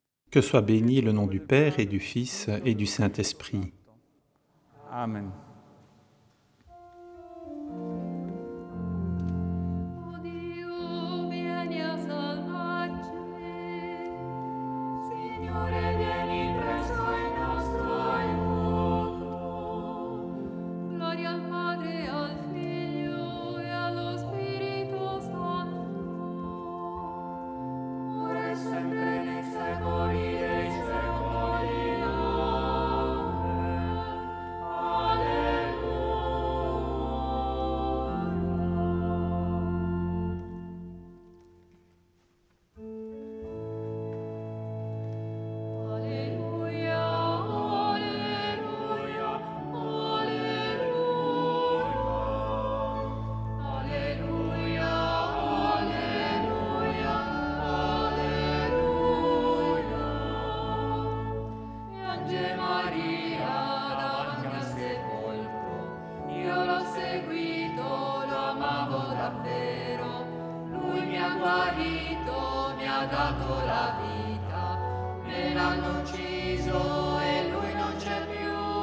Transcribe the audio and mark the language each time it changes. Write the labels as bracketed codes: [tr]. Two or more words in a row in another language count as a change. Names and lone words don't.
[fr] Que soit béni le nom du Père et du Fils et du Saint-Esprit. Amen. [it] O Dio, vieni a salvarci. Signore, vieni presto in nostro aiuto. Gloria al Padre, al Figlio e allo Spirito Santo. Ora e sempre nei secoli dei secoli. Amen. Alleluia, alleluia, alleluia. Alleluia, alleluia, alleluia. Piange Maria davanti al sepolcro, io l'ho seguito, lo amavo davvero. Lui mi ha guarito, mi ha dato la vita, me l'hanno ucciso e lui non c'è più.